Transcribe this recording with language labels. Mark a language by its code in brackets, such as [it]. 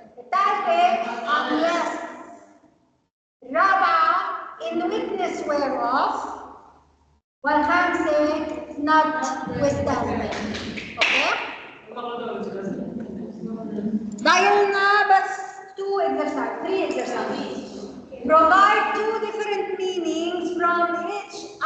[ar] الثالثه [en] unless. [ar] الرابعه [en] in witness whereof. [ar] والخامسه notwithstanding. اوكي ضايلنا بس 3 exercises. [en] Provide 2 different meanings from each.